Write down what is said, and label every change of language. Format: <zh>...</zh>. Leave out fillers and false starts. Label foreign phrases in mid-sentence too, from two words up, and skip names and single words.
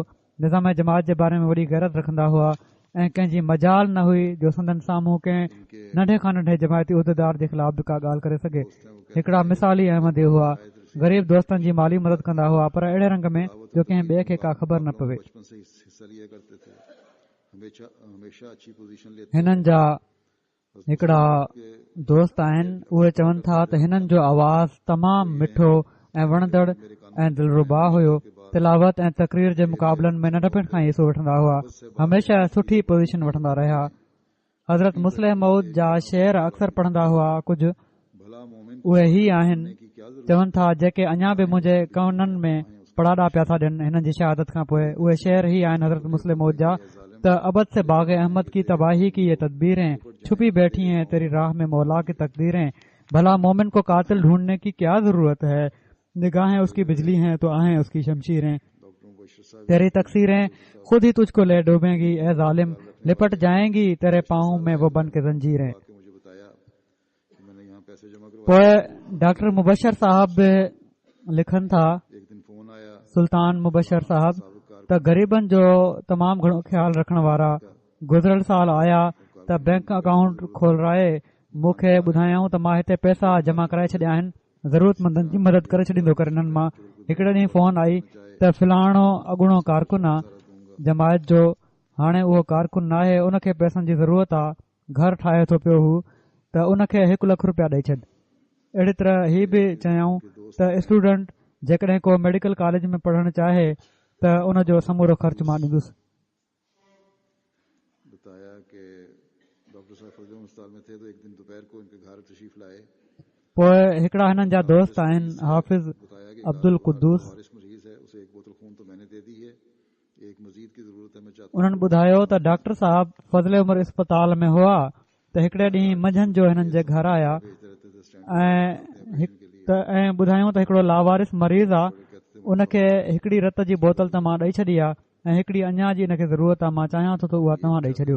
<sd>निज़ाम जमात जे बारे में वॾी गैरत रखंदा हुआ ऐं कंहिंजी मजाल न हुई जो संदन साम्हूं कंहिं नंढे खां नंढे जमायती उहिदेदार जे ख़िलाफ़ बि का ॻाल्हि करे सघे। हिकिड़ा मिसाली अहमदी हुआ। ग़रीब दोस्तनि जी माली मदद कंदा हुआ पर अहिड़े रंग में जो कंहिं ॿिए खे का ख़बर न पवे।</sd> <ur>بچپن سے حصہ لیا کرتے تھے، ہمیشہ اچھی پوزیشن لیتے.</ur> <sd>हिननि जा हिकिड़ा दोस्त आहिनि, उहे चवनि था त हिननि जो आवाज़ तमामु मिठो ऐं वणंदड़ ऐं दिलरुबा हुयो। तिलावत ऐं तकरीर जे मुक़ाबलनि में नंढपण खां ई हिसो वठंदा हुआ। हमेशा सुठी पोज़ीशन वठंदा रहिया। हज़रत मुस्लिम मऊद जा शेर अक्सर पढ़ंदा हुआ। कुझु</sd> <ur>بھلا مومن</ur> <sd>उहे ई आहिनि।</sd> <ur>کی کیا ضرورت</ur> <sd>चवनि था जेके अञा बि मुंहिंजे कौननि में पड़ाड़ा पिया था ॾियनि हिननि जी शहादत खां पोइ, उहे शेर ई आहिनि हज़रत मुस्लिम मऊद जा त</sd> <ur>ابد سے باغ احمد کی تباہی کی یہ تدبیریں چھپی بیٹھی ہیں تیری راہ میں مولا کی تقدیریں. بھلا مومن کو قاتل ڈھونڈنے کی کیا ضرورت ہے، نگاہیں اس کی بجلی ہیں تو آہیں اس کی شمشیریں. ڈاکٹروں کو عشرت صاحب تیری تقصیریں خود ہی تجھ کو لے ڈوبیں گی اے ظالم، لپٹ جائیں گی تیرے پاؤں میں وہ بن کے زنجیریں. کے مجھے بتایا کہ میں نے یہاں پیسے جمع کروائے.</ur> <sd>पोइ डॉक्टर मुबशर साहब बि लिखनि था,</sd> <ur>ایک دن فون آیا</ur> <sd>सुल्तान मुबशर साहब, त ग़रीबनि जो तमामु घणो ख़्यालु रखण वारा गुज़िरियल साल आया त</sd> <en>bank account</en> <sd>खोलाए मूंखे ॿुधायऊं त मां हिते पैसा जमा कराए छॾिया आहिनि, ज़रूरतमंदनि जी मदद करे छॾींदो कर। हिननि मां हिकिड़े ॾींहुं फोन आई त फिलाणो अॻूणो कारकुन आहे जमायत जो, हाणे उहो कारकुन नाहे, उनखे पैसनि जी ज़रूरत आहे, घर ठाहे थो पियो हू, त उनखे 1 लख रुपया ॾेई छॾ। अहिड़ी तरह ही बि चयऊं त स्टूडेंट जेकॾहिं को</sd> <en>medical college</en> <sd>में पढ़णु चाहे त उनजो समूरो ख़र्च मां ॾींदुसि।</sd> <ur>بتایا کہ ڈاکٹر صاحب فضل ہسپتال میں تھے تو ایک دن دوپہر کو ان کے گھر تشریف لائے.</ur> <sd>पोइ हिकिड़ा हिननि जा दोस्त आहिनि हाफ़िज़</sd> <ur>بتایا کہ अब्दुल कुद्दूस, وارث مریض ہے، اسے 1 بوتل خون تو میں نے دے دی ہے، ایک مزید کی ضرورت ہے، میں چاہتا</ur> <sd>उन्हनि ॿुधायो त डॉक्टर साहब फज़ले उमर अस्पताल में हुआ त हिकिड़े ॾींहुं मंझंदि जो हिननि जे घर आया ऐं ॿुधायूं त हिकिड़ो लावारिस मरीज़ आहे, उनखे हिकिड़ी रत जी बोतल त मां ॾेई छॾी आहे ऐं हिकिड़ी अञा जी हिनखे ज़रूरत आहे, मां चाहियां थो त उहा तव्हां ॾेई छॾियो।</sd>